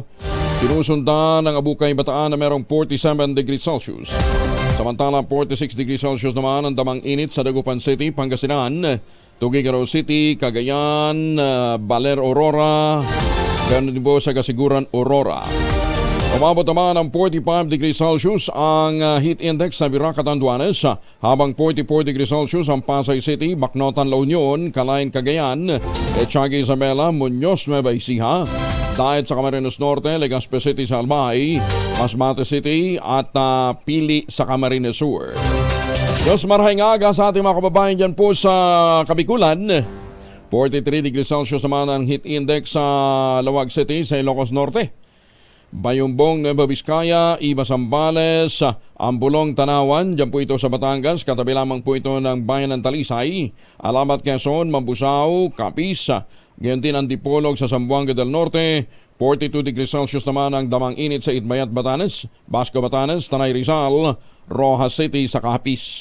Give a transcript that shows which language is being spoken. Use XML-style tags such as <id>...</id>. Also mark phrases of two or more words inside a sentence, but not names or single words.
<tl>Sinusundan ng Abukay Bataan na merong 47</tl> <en>degrees Celsius.</en> <tl>Samantala 46</tl> <en>degrees Celsius</en> <tl>naman ang damang init sa Dagupan City, Pangasinan, Tuguegarao City, Cagayan, Baler, Aurora, ganoon din po sa Kasiguran, Aurora. Umabot naman ng 45</tl> <en>degrees Celsius</en> <tl>ang</tl> <en>heat index</en> <tl>sa Virac at Anduanes, habang 44</tl> <en>degrees Celsius</en> <tl>ang Pasay City, Bacnotan, La Union, Calain, Cagayan, Etiaga, Isabela, Muñoz, Nueva Ecija, Daet sa Camarines Norte, Legazpi City sa Albay, Masbate City at Pili sa Camarines Sur.</tl> <bik>Diyos marahing aga</bik> <tl>sa ating mga kababayan dyan po sa Kabikulan. 43</tl> <en>degrees Celsius</en> <tl>naman ang</tl> <en>heat index</en> <tl>sa Lawag City sa Ilocos Norte. Bayumbong, Nueva Vizcaya, Iba Zambales, Ambulong, Tanawan, dyan po ito sa Batangas, katabi lamang po ito ng Bayan ng Talisay, Alamat, Quezon, Mambusao, Capiz, gayon din ang Dipolog sa Zamboanga del Norte. 42</tl> <en>degrees Celsius</en> <tl>naman ang damang init sa Itbayat, Batanes, Basco, Batanes, Tanay, Rizal, Rojas City sa Capiz.</tl>